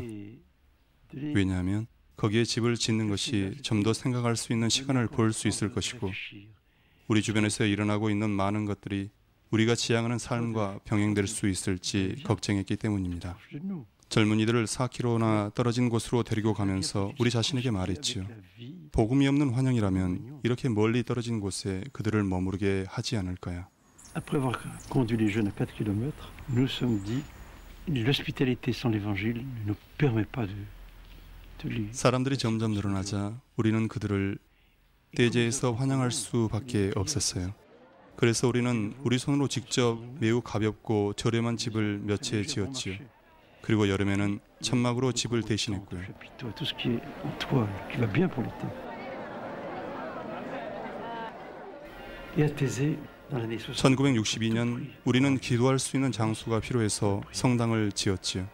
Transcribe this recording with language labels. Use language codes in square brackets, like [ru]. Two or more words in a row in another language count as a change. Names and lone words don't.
[ko] 왜냐하면 거기에 집을 짓는 것이 좀 더 생각할 수 있는 시간을 볼 수 있을 것이고 우리 주변에서 일어나고 있는 많은 것들이 우리가 지향하는 삶과 병행될 수 있을지 걱정했기 때문입니다. 젊은이들을 4km나 떨어진 곳으로 데리고 가면서 우리 자신에게 말했지요. 복음이 없는 환영이라면 이렇게 멀리 떨어진 곳에 그들을 머무르게 하지 않을까요? [fr] Après avoir conduit les jeunes à 4 km, nous nous sommes dit l'hospitalité sans l'évangile ne nous permet pas de les... [ko] 사람들이 점점 늘어나자 우리는 그들을 떼제에서 환영할 수밖에 없었어요. 그래서 우리는 우리 손으로 직접 매우 가볍고 저렴한 집을 몇 채 지었지요. 그리고 여름에는 천막으로 집을 대신했고요. 1962년 우리는 기도할 수 있는 장소가 필요해서 성당을 지었지요.